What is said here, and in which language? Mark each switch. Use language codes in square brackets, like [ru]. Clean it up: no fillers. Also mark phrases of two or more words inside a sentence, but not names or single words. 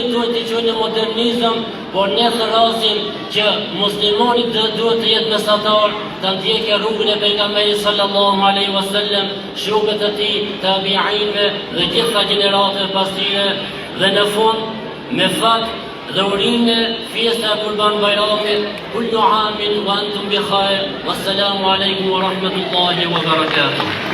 [sq] tonë të çojnë në modernizëm, por ne thrasim që muslimani duhet të jetë mesatar, të ndjekë rrugën e pejgamberit [ar] صلى الله عليه وسلم, [sq] shokët e tij, tabiinëve dhe gjitha gjeneratëve pas tyre, dhe në fund me fat dhe urime fjesta e Kurban Bayramit, [ar] كل عام وأنتم بخير، والسلام عليكم ورحمة الله وبركاته.